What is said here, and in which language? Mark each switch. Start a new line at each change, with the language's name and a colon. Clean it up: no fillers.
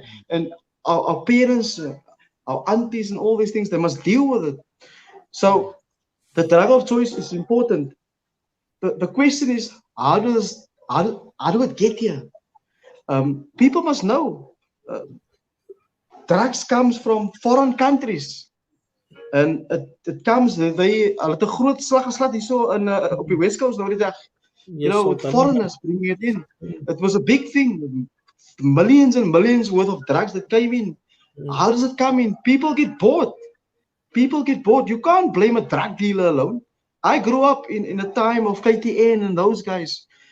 English: And our parents, our aunties and all these things, they must deal with it. So the drug of choice is important. The question is, how do it get here? People must know. Drugs comes from foreign countries.
Afrikaans: And it comes, hulle het 'n groot slag geslaan hierso in op die West Coast nou die dag.
English: With foreigners bringing it in. It was a big thing. Millions and millions worth of drugs that came in. How does it come in? People get bored. People get bored. You can't blame a drug dealer alone. I grew up in a time of KTN and those guys.